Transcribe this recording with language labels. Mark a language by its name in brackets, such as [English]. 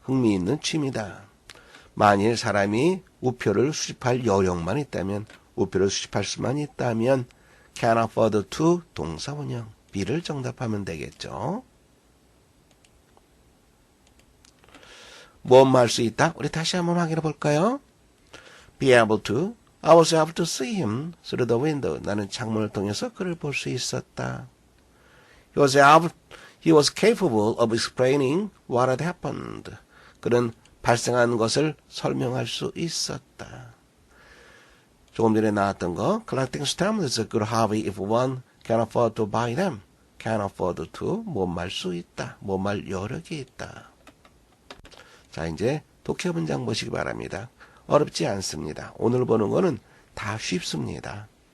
[Korean] 흥미있는 취미다. 만일 사람이 우표를 수집할 여력만 있다면 우표를 수집할 수만 있다면 [English] can afford to [Korean] 동사원형 B를 정답하면 되겠죠. 뭐뭐 할 수 있다? 우리 다시 한번 확인해 볼까요? [English] Be able to I was able to see him through the window. [Korean] 나는 창문을 통해서 그를 볼 수 있었다. [English] He was capable of explaining what had happened. [Korean] 그는 발생한 것을 설명할 수 있었다. 조금 전에 나왔던 거, [English] collecting stamps is a good hobby if one can afford to buy them. Can afford to, [Korean] 못말 수 있다. 못말 여력이 있다. 자, 이제 독해 문장 보시기 바랍니다. 어렵지 않습니다. 오늘 보는 거는 다 쉽습니다.